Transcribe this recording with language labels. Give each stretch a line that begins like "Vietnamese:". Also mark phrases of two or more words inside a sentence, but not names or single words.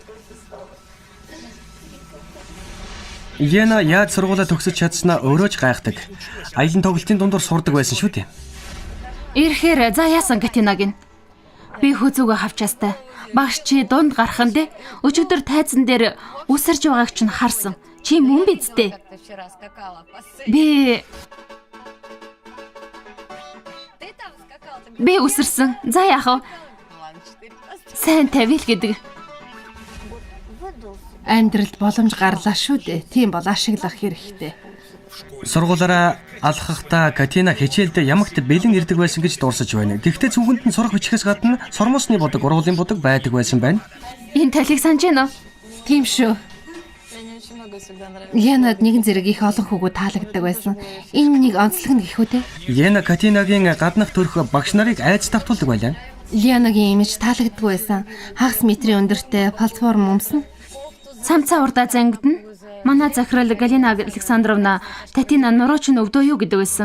Mongolian: Лена яаж сургуулаа төгсөж чадсанаа өөрөө ч гайхдаг. Аялын тоглолтын дундуур сурдаг байсан шүү дээ. Ирэхээр за яасан Катина гин. Би хүзүүгээ хавчаастай. Багш чи дунд гарахын дээ. Өчигдөр тайзан дээр үсэрж байгааг чинь харсан. Чи мөн бидтэй.
Russian: Ты вчера скакала по сцене.
Mongolian: Би
Russian: Ты там скакал, ты
Mongolian: би үсэрсэн. За яах вэ?
Russian: ладно, 4 просто.
Mongolian: Сайн тавил гэдэг. Амьдралд боломж гарлаа шүү дээ. Тийм бол ашиглах хэрэгтэй. Сургуулаараа алхахдаа Катина хичээлдээ ямагт бэлэн ирдэг байсан гэж дурсаж байна. Гэхдээ зүгэнд нь сурах бичихээс гадна сормосны бодог, ургуулын бодог байдаг байсан байна. Энэ талийг санаж байна уу? Тийм шүү.
Russian: Мне очень много всегда нравится.
Mongolian: Янад нэгэн зэрэг их олон хүүгүүд таалагддаг байсан. Энэ нэг онцлог нь гэх үү те. Яна Катинагийн гаднах төрх багш нарыг айц давтуулдаг байлаа. Лианагийн имиж таалагддаг байсан. Хагас метрийн өндөртэй платформ өмсөн. Самцаа урдаа зангидна. Манай захирал Галина Александровна Татина нуруу чинь өвдөө юу гэдэг байсан.